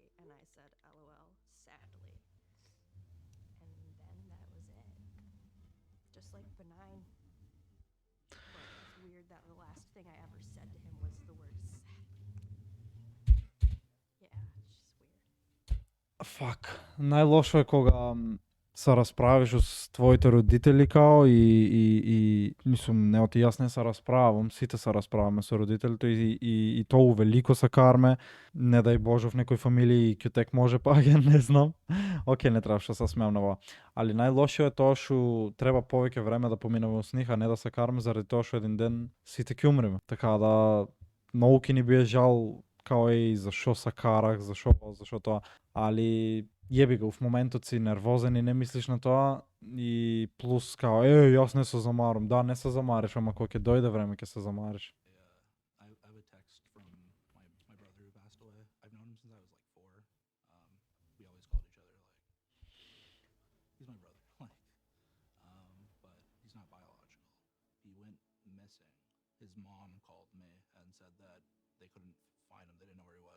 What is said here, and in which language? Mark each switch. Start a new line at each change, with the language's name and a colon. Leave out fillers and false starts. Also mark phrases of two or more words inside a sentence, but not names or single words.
English: And I said, LOL, sadly. And then that was it. Just like benign. But it's weird that the last thing I ever said to him was the word sadly. Yeah, it's just weird.
Macedonian: Фак. Најлошо е кога се расправиш с твоите родители као и мислам, не оти јас не се расправам, сите се расправаме со родителите и тоа увелико се карме, не дај Боже в некој фамилии ќе тек може паѓа, не знам. Океј, не требаше се смеам на ова. Али најлошо е тоа што треба повеќе време да поминеме с нив, а не да се карме заради тоа што еден ден сите ќе умреме. Така да многу ќе ни бие жал као зашо се карах, зашо тоа, али јеби го, в моментот си нервозен и не мислиш на тоа и плюс као, јас не се замарам. Да, не се замариш, ама кога ќе дојде време ќе се замариш.
English: I have a text from my brother who passed away. I've known him since I was like 4. We always called each other like, he's my brother, like, but he's not biological. He went missing. His mom called me and said that they couldn't find him. They didn't know where he was.